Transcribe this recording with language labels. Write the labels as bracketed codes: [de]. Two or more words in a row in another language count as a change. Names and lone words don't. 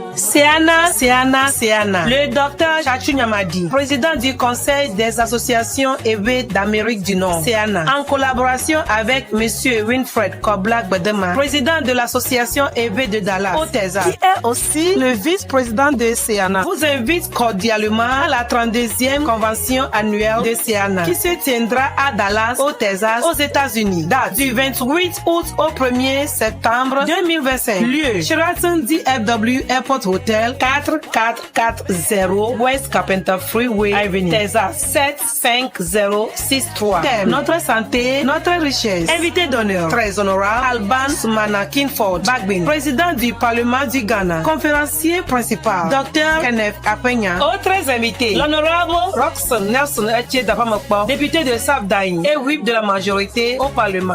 [fr] Ceana. Le docteur Chachu Nyamadi, président du Conseil des associations évêques d'Amérique du Nord, Ceana, en collaboration avec Monsieur Winfred Kobla Bedema, président de l'association évêque de Dallas, au Texas, qui est aussi le vice-président de Ceana, vous invite cordialement à la 32e convention annuelle de Ceana, qui se tiendra à Dallas, au Texas, aux États-Unis. Date du 28 août au 1er septembre 2025. Lieu Sheraton DFW Airport Hotel, 4440 West Carpenter Freeway Avenue, Texas 75063. Thème: notre santé, notre richesse. Invité d'honneur: très honorable Alban Soumana Kinford Bagbin, président du Parlement du Ghana. Conférencier principal: Dr Kenneth Apenya. Autres invités: l'honorable Roxon Nelson Etier Dapamokpo, député de Sabdaïn et whip de la majorité au Parlement.